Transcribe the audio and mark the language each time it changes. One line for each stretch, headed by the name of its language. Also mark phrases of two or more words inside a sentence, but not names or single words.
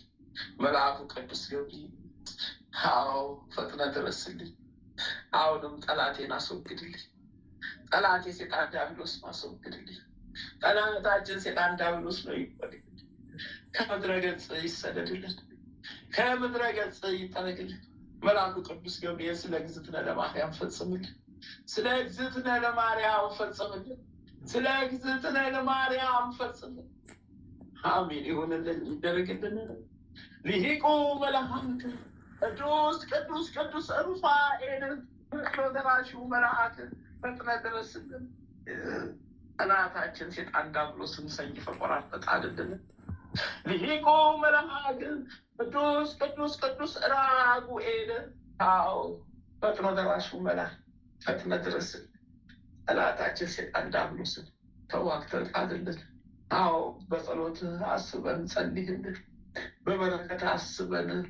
Amharic: መልአኩ ቅዱስ ገብርኤል አዎ ፈጥነ ድረስልኝ። አሁንም ጠላቴን አስወግድልኝ። ጠላቴ ሴጣን ዲያብሎስ አስወግድልኝ። ጠላታችን ሴጣን ዲያብሎስ ነው ይወድልኝ። ከምድረ ገጽ ይሰደድልን። ከምድረ ገጽ ይጠረግልን። መልአኩ ቅዱስ ገብርኤል
Geez: ስለ እግዝእትነ ለማርያም
Amharic: ፈጽምልን።
Geez: ስለ እግዝእትነ ለማርያም
Amharic: ፈጽምልን።
Geez: ስለ እግዝእትነ ለማርያም
Amharic: ፈጽምልን። አሜን ይሁንልን ይደረግልን። ሊቁ መልአክ ቅዱስ ቅዱስ ቅዱስ ሩፋኤል ፈጥኖ ደራሹ መልአክ ፈጥነ ድረስልን። ጠላታችን ሴጣን ዲያብሎስን ሰይፈ ቆራርጠህ ጣልልን። ሊቁ መልአክ ቅዱስ ቅዱስ ቅዱስ ራጉኤል አዎ ፈጥኖ ደራሹ መልአክ ፈጥነ ድረስልን። ጠላታችን ሴጣን ዲያብሎስን ተዋግተህ ጣልልን። አዎ በጸሎት አስበን ጸልይልን። በበረከት አስበን